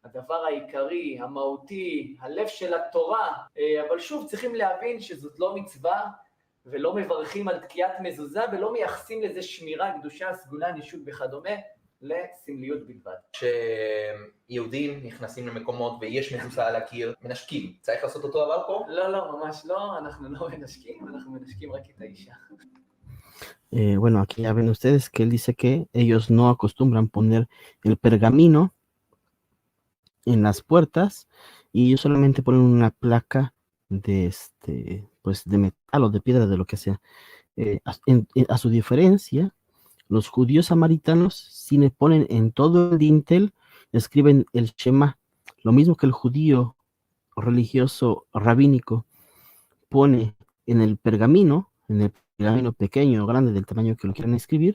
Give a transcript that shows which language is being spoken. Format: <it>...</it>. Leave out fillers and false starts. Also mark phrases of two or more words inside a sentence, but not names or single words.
<he>הדבר העיקרי, המהותי, הלב של התורה, אבל שוב צריכים להבין שזאת לא מצווה, ולא מברכים על תקיעת מזוזה, ולא מייחסים לזה שמירה, קדושה, סגולה, נישוק וכדומה, לסמליות בלבד. כשיהודים נכנסים למקומות ויש מזוזה על הקיר, מנשקים. צריך לעשות אותו דבר פה? לא, ממש לא, אנחנו לא מנשקים, אנחנו מנשקים רק את האישה.</he> <es>Bueno, aquí ya ven ustedes que él dice que ellos no acostumbran poner el pergamino en las puertas y ellos solamente ponen una placa de pues de metal o de piedra, de lo que sea. A su diferencia, los judíos samaritanos sí le ponen en todo el dintel, escriben el Shema, lo mismo que el judío religioso rabínico pone en el pergamino pequeño o grande, del tamaño que lo quieran escribir.</es>